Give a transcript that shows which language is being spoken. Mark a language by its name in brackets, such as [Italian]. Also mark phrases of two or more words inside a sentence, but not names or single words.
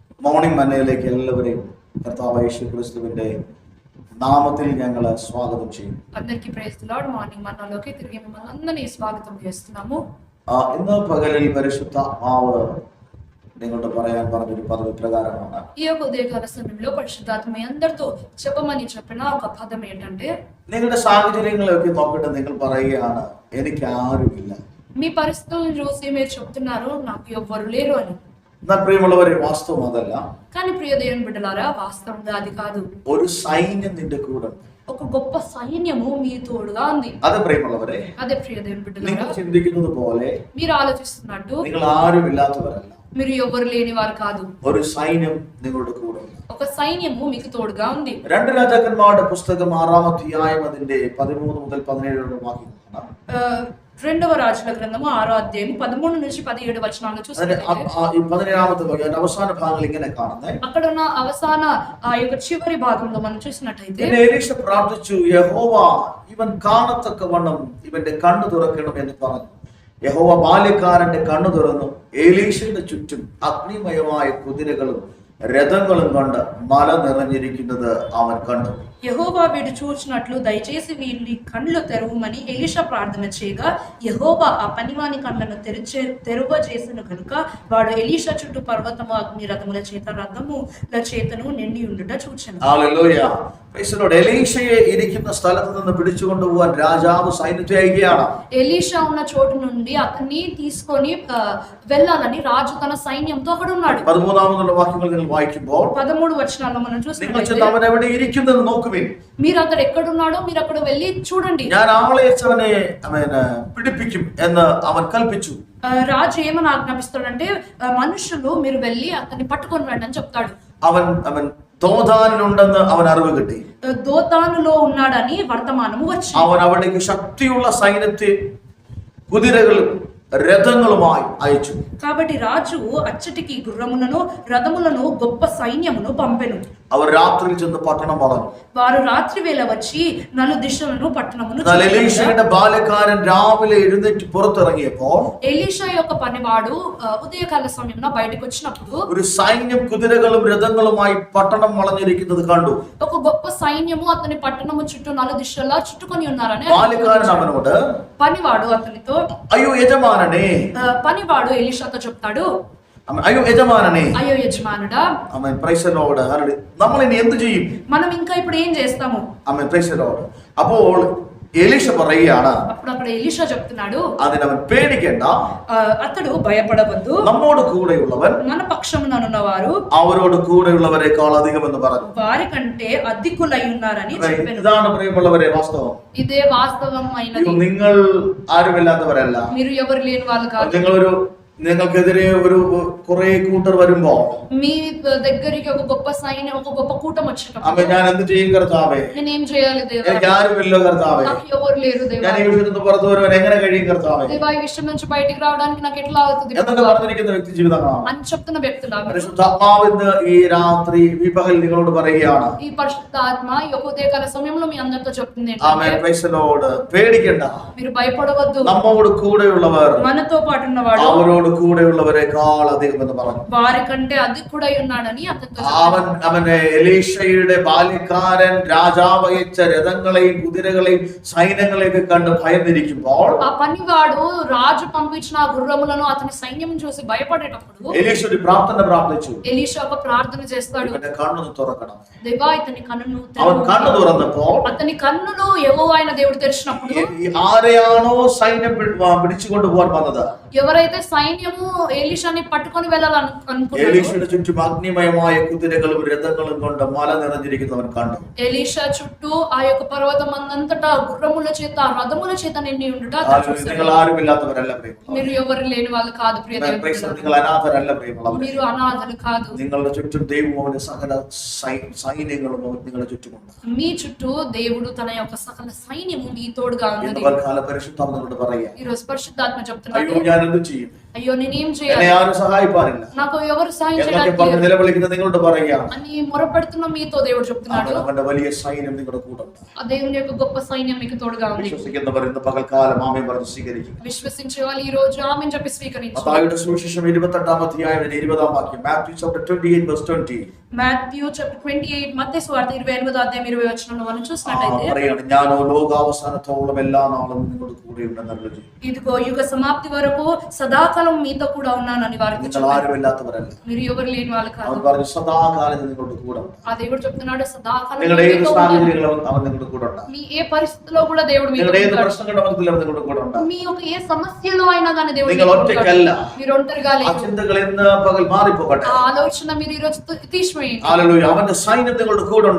[Malayalam] മോർണിംഗ് മന്നയിലേക്ക് എല്ലാവരെയും കർത്താവായ യേശു ക്രിസ്തുവിന്റെ నామത്തിൽ ഞങ്ങൾ స్వాగతం ചെയ്യും. [English] అందరికీ Praise the Lord. [Telugu] మార్నింగ్ మన్నాలోకి తిరిగి మిమ్మల్ని అందరినీ స్వాగతం చేస్తున్నాము. [Malayalam] ഇന്ന് പകലിൽ പരിശുദ്ധാത്മാവ് നിങ്ങളോട് പറയാൻ പറഞ്ഞൊരു പദവി പ്രകാരമാണ്. [Telugu] ఈ యొక్క ఉదయకాల సమయంలో పరిశుద్ధాత్మ మీ అందరితో చెప్పమని చెప్పిన ఒక పదం ఏంటంటే, [Malayalam] നിങ്ങളുടെ സാഹചര്യങ്ങളൊക്കെ നോക്കിയിട്ട് നിങ്ങൾ പറയുകയാണ് എനിക്ക് ആരുമില്ല. [Telugu] మీ పరిస్థితులను చూసి మీరు చెప్తున్నారు నాకు ఎవ్వరు లేరు అని. [Malayalam] എന്നാൽ പ്രിയമുള്ളവരെ, വാസ്തവം അതല്ല. [Telugu] కానీ ప్రియ దేవుని బిడ్డలారా, వాస్తవంగా అది కాదు. [Malayalam] ഒരു സൈന്യം നിന്റെ കൂടെ, [Telugu] ఒక గొప్ప సైన్యము మీ తోడుగా ఉంది. [Malayalam] అదే ప్രിയമുള്ളവരെ, [Telugu] అదే ప్రియ దేవుని బిడ్డలారా, [Malayalam] നിങ്ങൾ ചിന്തിക്കുന്നത് പോലെ [Telugu] మీరు ఆలోచిస్తున్నట్టు [Malayalam] നിങ്ങൾ ആരുമില്ലാത്തവരല്ല. [Telugu] మీరు ఎవరు లేని వారు కాదు. [Malayalam] ഒരു സൈന്യം നിങ്ങളുടെ കൂടെ ഉണ്ട്. [Telugu] ఒక సైన్యము మీకు తోడుగా ఉంది. [Malayalam] 2 രാജാക്കന്മാരുടെ പുസ്തകം 6-ാം അധ്യായം അതിന്റെ 13 മുതൽ 17 വാക്യങ്ങളാണ്. [Telugu] రెండవ రాజుల గ్రంథము 6వ అధ్యాయం 13 నుంచి 17 వచనాలను చూస్తే, [Malayalam] ഈ 17ാമത്തെ ഭാഗം അവസാന ഭാഗങ്ങൾ ഇങ്ങനെ കാണുന്നത്. [Telugu] అక్కడ ఉన్న అవసాన ఆ యొక్క చివరి భాగంలో మనం చూసినట్లయితే, [Malayalam] എലീഷ പ്രാർത്ഥിച്ചു, യഹോവ ഇവൻ കാണത്തക്കവണ്ണം ഇവന്റെ കണ്ണു തുറക്കണം എന്ന് പറഞ്ഞു. യഹോവ ബാല്യക്കാരന്റെ കണ്ണു തുറന്നു. എലീശയുടെ ചുറ്റും അഗ്നിമയമായ കുതിരകളും രഥങ്ങളും കൊണ്ട് മല നിറഞ്ഞിരിക്കുന്നത് അവൻ കണ്ടു. [Telugu] యెహోవా వీడు చూచినట్లు దయచేసి వీళ్ళని కళ్ళు తెరవమని ఎలీషా ప్రార్థన చేయగా, యెహోవా ఆ పనివాని కళ్ళను తెరువజేసిన కనుక వాడు ఎలీషా చుట్టూ పర్వతము అగ్ని రథముల చేత రథముల చేతను నిండి ఉండుట చూచెను. [English] ഹല്ലേലൂയ. Praise the Lord. [Malayalam] എലീശയെ ഇരിക്കുന്ന സ്ഥലത്ത് നിന്ന് പിടിച്ചുകൊണ്ട് പോവാൻ രാജാവ് സൈന്യത്തെ അയക്കുകയാണ്. [Telugu] ఎలీషా ఉన్న చోటు నుండి అతన్ని తీసుకొని వెళ్ళాలని రాజు తన సైన్యంతో అక్కడ ఉన్నాడు. [Malayalam] 13ാമതുള്ള വാക്യങ്ങൾ നിങ്ങൾ വായിക്കുമ്പോൾ [Telugu] 13 వచనాల్లో మనం [Malayalam] നിങ്ങൾ [Telugu] చూసినట్లయితే, [Malayalam] ചെന്ന് അവൻ എവിടെ ഇരിക്കുന്നത് നോക്കുവിൻ. [Telugu] మీరు అక్కడ ఎక్కడున్నాడో మీరు అక్కడ వెళ్ళి చూడండి. [Malayalam] ഞാൻ ആളെ അവനെ പിടിപ്പിക്കും എന്ന് അവൻ കൽപ്പിച്ചു. [Telugu] రాజు ఏమని ఆజ్ఞాపిస్తాడంటే, మనుషులు మీరు వెళ్ళి అతన్ని పట్టుకొని రండి అని చెప్తాడు. [Malayalam] അവൻ ദോഥാനിലുണ്ടെന്ന് അവൻ അറിവ് കിട്ടി. [Telugu] దోతానులో ఉన్నాడని వర్తమానము వచ్చింది. [Malayalam] അവൻ അവിടേക്ക് ശക്തിയുള്ള സൈന്യത്തെ കുതിരകളും രഥങ്ങളുമായി അയച്ചു. [Telugu] కాబట్టి రాజు అచ్చటికి గుర్రములను రథములను గొప్ప సైన్యమును పంపెను. [Malayalam] അവർ രാത്രിയിൽ ചെന്ന് പട്ടണം വളഞ്ഞു. [Telugu] వారు రాత్రి వేళ వచ్చి నలు దిశలను పట్టణమును [Malayalam] എലീശയുടെ ബാല്യക്കാരൻ രാവിലെ എഴുന്നേറ്റ് പുറത്തിറങ്ങിയപ്പോൾ [Telugu] ఎలీషా యొక్క పనివాడు ఉదయకాల సమయంలో బయటకు వచ్చినప్పుడు [Malayalam] ഒരു സൈന്യം കുതിരകളും രഥങ്ങളുമായി പട്ടണം വളഞ്ഞിരിക്കുന്നത് കണ്ടു. [Telugu] ఒక గొప్ప సైన్యము అతని పట్టణము చుట్టూ నలు దిశలా చుట్టుకొని ఉన్నారని [Malayalam] ബാല്യക്കാരൻ അവനോട്, [Telugu] పనివాడు అతనితో, [Malayalam] അയ്യോ യജമാനനെ, [Telugu] పనివాడు ఎలీషాతో చెప్తాడు, [Malayalam] അയ്യോ യജമാനനെ, [Telugu] అయ్యో యజమానుడా, [Malayalam] ആമേൻ, [English] Praise the Lord, [Malayalam] ഹല്ലേലൂയ, നമ്മൾ ഇനി എന്ത് ചെയ്യും? [Telugu] మనం ఇంకా ఇప్పుడు ఏం చేస్తాము? [Malayalam] ആമേൻ, [English] Praise the Lord. [Malayalam] അപ്പോൾ എലീഷ പറയുകയാണ്, [Telugu] అప్పుడు అక్కడ ఎలీషా చెప్తున్నాడు, [Malayalam] അതിനവൻ പേടിക്കേണ്ട, [Telugu] అతడు భయపడవద్దు, [Malayalam] നമ്മോട് കൂടെയുള്ളവൻ [Telugu] మన పక్షమున ఉన్నవారు [Malayalam] അവരോട് കൂടെയുള്ളവരെക്കാൾ അധികം എന്ന് പറഞ്ഞു. [Telugu] వారి కంటే అధికులై ఉన్నారని చెప్పాను. [Malayalam] ഇതാണ് പ്രിയമുള്ളവരെ വാസ്തവം. [Telugu] ఇదే వాస్తవమైనది. [Malayalam] നിങ്ങൾ ആരുമില്ലാത്തവരല്ല. [Telugu] మీరు ఎవరు లేని వాళ్ళు కాదు. [Malayalam] നിങ്ങൾക്കെതിരെ ഒരു കുറെ കൂട്ടർ വരുമ്പോ [Telugu] మీ దగ్గరికి ఒక గొప్ప సైన్యం, ఒక గొప్ప కూటం వచ్చినప్పుడు, [Malayalam] അപ്പൊ ഞാൻ എന്ത് ചെയ്യും കർത്താവേ? [Telugu] నేనేం చేయాలి దేవా? [Malayalam] എനിക്ക് ആരുമില്ലോ കർത്താവേ. [Telugu] నాకు ఎవరు లేరు దేవా. [Malayalam] ഞാൻ ഈ വിഷയത്തിൽ നിന്ന് പുറത്തു വരുവാൻ എങ്ങനെ കഴിയും കർത്താവേ? [Telugu] దేవా, ఈ విషయం నుంచి బయటికి రావడానికి నాకు ఎట్లా అవుతుంది [Malayalam] എന്നൊക്കെ പറഞ്ഞിരിക്കുന്ന വ്യക്തി ജീവിതങ്ങളാണ്. [Telugu] అని చెప్తున్న వ్యక్తులు. [Malayalam] പരിശുദ്ധാത്മാവ് ഇന്ന് ഈ രാത്രി ഈ പകൽ നിങ്ങളോട് പറയുകയാണ്, [Telugu] ఈ పరిశుద్ధ ఆత్మ ఈ యొక్క ఉదయకాల సమయంలో మీ అందరితో చెప్తుంది [Malayalam] ആമേൻ, [Telugu] ఏంటంటే, [English] Praise the Lord, [Malayalam] പേടിക്കണ്ട. [Telugu] మీరు భయపడవద్దు. [Malayalam] നമ്മോട് കൂടെയുള്ളവർ [Telugu] మనతో పాటు ఉన్నవాడు [Malayalam] അവരോട് കൂടെയുള്ളവരെക്കാൾ അധികം എന്ന് പറഞ്ഞു. [Telugu] వారి కంటే అధికుడై ఉన్నాడని అతనితో [Malayalam] അവനെ എലീശയുടെ ബാല്യക്കാരൻ രാജാവ് അയച്ച രഥങ്ങളെയും കുതിരകളെയും സൈന്യങ്ങളെയൊക്കെ കണ്ട് ഭയന്നിരിക്കുമ്പോൾ [Telugu] ఆ పనివాడు రాజు పంపించిన గుర్రములను అతని సైన్యం చూసి భయపడేటప్పుడు [Malayalam] എലീശ ഒരു പ്രാർത്ഥന പ്രാർത്ഥിച്ചു. [Telugu] ఎలీషా ఒక ప్రార్థన చేస్తాడు, [Malayalam] ഇവന്റെ കണ്ണൊന്ന് തുറക്കണം. [Telugu] దేవా ఇతని కన్నును [Malayalam] അവൻ [Telugu] తెరువు. [Malayalam] കണ്ണു തുറന്നപ്പോൾ [Telugu] అతని కన్నులు యెహోవా అయిన దేవుడు తెరిచినప్పుడు [Malayalam] ആരെയാണോ സൈന്യം പിടിച്ചുകൊണ്ട് പോകാൻ വന്നത്, [Telugu] ఎవరైతే సైన్యము ఎలీషాని పట్టుకొని వెళ్ళాలనుకున్నారో, [Malayalam] എലീശയുടെ ചുറ്റും അഗ്നിമയമായ കുതിരകളും രഥങ്ങളും കൊണ്ട് മല നിറഞ്ഞിരിക്കുന്നവൻ കണ്ടു. [Telugu] ఎలీషా చుట్టూ ఆ యొక్క పర్వతం అంతటా గుర్రముల చేత రథముల చేత నిండి ఉండుట అతడు చూశాడు. [Malayalam] നിങ്ങൾ ആരുമില്ലാത്തവരല്ല പ്രിയമുള്ളവർ. [Telugu] మీరు ఎవరు లేని వాళ్ళు కాదు ప్రియ దేవుని బిడ్డలారా. [Malayalam] നിങ്ങൾ അനാഥരല്ല പ്രിയമുള്ളവർ. [Telugu] మీరు అనాథలు కాదు. [Malayalam] നിങ്ങളുടെ ചുറ്റും ദൈവം അവന്റെ സകല സൈന്യങ്ങളും നിങ്ങളുടെ ചുറ്റുമുണ്ട്. [Telugu] మీ చుట్టూ దేవుడు తన యొక్క సకల సైన్యము మీ తోడుగా ఉన్నది. [Malayalam] പരിശുദ്ധാത്మ നിങ്ങളോട് പറയുക, [Telugu] ఈ రోజు పరిశుద్ధాత్మ చెప్తున్నాడు, [Malayalam] അയ്യോ ഞാൻ എന്ത് ചെയ്യും? [Telugu] అయ్యో నేనేం [Malayalam] എന്നെ [Telugu] చేయాలి, [Malayalam] ആരും സഹായിപ്പാനില്ല [Telugu] నాకు ఎవరు సాయం [Malayalam] എന്നൊക്കെ [Telugu] చేయడానికి [Malayalam] പറഞ്ഞ് [Telugu] లేరు [Malayalam] നിലവിളിക്കുന്ന നിങ്ങളോട് പറയുകയാണ്. [Telugu] అని మొరపెడుతున్న మీతో దేవుడు చెప్తున్నాడు, [Malayalam] അവന്റെ വലിയ സൈന്യം നിങ്ങളുടെ കൂടെ ഉണ്ട്. [Telugu] ఆ దేవుని యొక్క గొప్ప సైన్యం మీకు తోడుగా ఉంది. [Malayalam] വിശ്വസിക്കുന്നവർ ഇന്ന് പകൽക്കാലം ആമേൻ പറഞ്ഞ് സ്വീകരിക്കുക. [Telugu] విశ్వసించే వాళ్ళు ఈ రోజు ఆమేన్ చెప్పి స్వీకరించు. [Malayalam] മത്തായിയുടെ സുവിശേഷം 28-ാം അധ്യായം 20-ാം വാക്യം. [English] Matthew chapter 28 verse 20. Matthew chapter 28 [Telugu] మత్తయి సువార్త 28వ అధ్యాయం 20వ వచనంలో మనం చూసినట్లయితే [Malayalam] പറയാണ്, ഞാനോ ലോകാവസാനത്തോളം എല്ലാ നാളും നിങ്ങളുടെ കൂടെ ഉണ്ടെന്നുള്ളത്. [Telugu] ఇదిగో యుగ సమాప్తి వరకు సదాకాలం మీతో కూడా ఉన్నానని వారికి [Malayalam] നിങ്ങൾ [Telugu] చెప్పాడు. [Malayalam] ആരുമില്ലാത്തവരല്ല. [Telugu] మీరు ఎవరు లేని వాళ్ళు [Malayalam] അവൻ [Telugu] కాదు. [Malayalam] പറഞ്ഞു സദാകാലം നിങ്ങളുടെ കൂടെ ഉണ്ട്. [Telugu] ఆ దేవుడు చెప్తున్నాడు సదాకాలం [Malayalam] നിങ്ങളുടെ ഏത് [Telugu] మీతో ఉన్నాను. [Malayalam] സാഹചര്യങ്ങളും അവൻ നിങ്ങളുടെ കൂടെ ഉണ്ട്. [Telugu] మీ ఏ పరిస్థితిలో కూడా దేవుడు మీతో [Malayalam] നിങ്ങളുടെ ഏത് [Telugu] ఉంటాడు. [Malayalam] പ്രശ്നങ്ങളുടെ മധ്യത്തിലും അവൻ നിങ്ങളുടെ കൂടെ ഉണ്ട്. [Telugu] మీ యొక్క ఏ సమస్యలో అయినా కానీ దేవుడు [Malayalam] നിങ്ങൾ [Telugu] మీతో ఉంటాడు. [Malayalam] ഒറ്റയ്ക്കല്ല. [Telugu] మీరు ఒంటరిగా [Malayalam] ആ [Telugu] లేరు. [Malayalam] ചിന്തകൾ ഇന്ന് പകൽ മാറിപ്പോകട്ടെ. [Telugu] ఆ ఆలోచన మీరు ఈ రోజు తీసివేయండి. [Malayalam] ഹല്ലേലൂയ. അവന്റെ സൈന്യം നിങ്ങളുടെ കൂടെ ഉണ്ട്.